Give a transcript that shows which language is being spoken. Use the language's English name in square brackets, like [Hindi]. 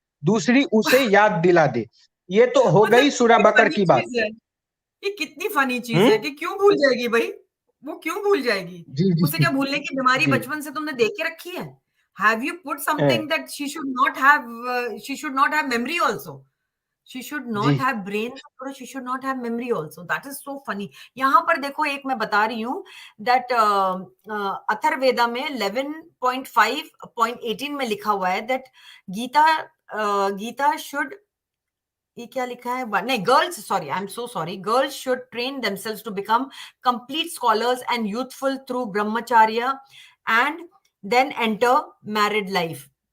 [Hindi] दूसरी उसे याद दिला दे। ये तो हो मतलब गई सूरह कितनी बकर फनी की बात। चीज है, ये कितनी फनी चीज है हम्म। कि क्यों भूल जाएगी भाई, वो क्यों भूल जाएगी? जी जी उसे क्या भूलने की बीमारी जी। बचपन से तुमने देख के रखी है? [English] have you put [Hindi] हैं, [English] something that she should not have memory also, she should [Hindi] ji [English] not have brain [Hindi] और [English] she should not have memory also, that is so funny। [Hindi] यहाँ पर देखो, एक मैं बता रही हूँ that अथर्ववेदा में 11.5.18 में लिखा हुआ है that गीता should, ये क्या लिखा है, नहीं, girls, [English] Sorry, I am so sorry, girls should train themselves to become complete scholars and youthful through brahmacharya and then enter married life.